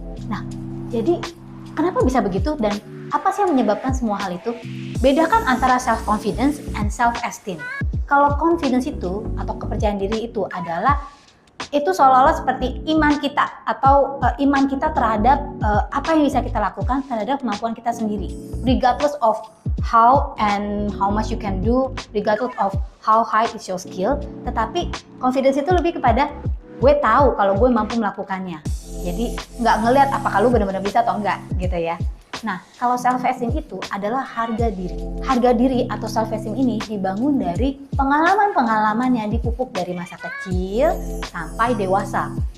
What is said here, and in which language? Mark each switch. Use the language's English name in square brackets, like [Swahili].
[Indonesian] Nah, jadi kenapa bisa begitu dan apa sih yang menyebabkan semua hal itu? Bedakan antara self-confidence and self-esteem. Kalau confidence itu atau kepercayaan diri itu adalah itu seolah-olah seperti iman kita atau iman kita terhadap apa yang bisa kita lakukan terhadap kemampuan kita sendiri. [English] Regardless of how and how much you can do, regardless of how high is your skill. [Indonesian] Tetapi confidence itu lebih kepada gue tahu kalau gue mampu melakukannya. Jadi nggak ngelihat apakah lu benar-benar bisa atau enggak gitu ya. Nah, kalau self-esteem itu adalah harga diri. Harga diri atau self-esteem ini dibangun dari pengalaman-pengalaman yang dipupuk dari masa kecil sampai dewasa.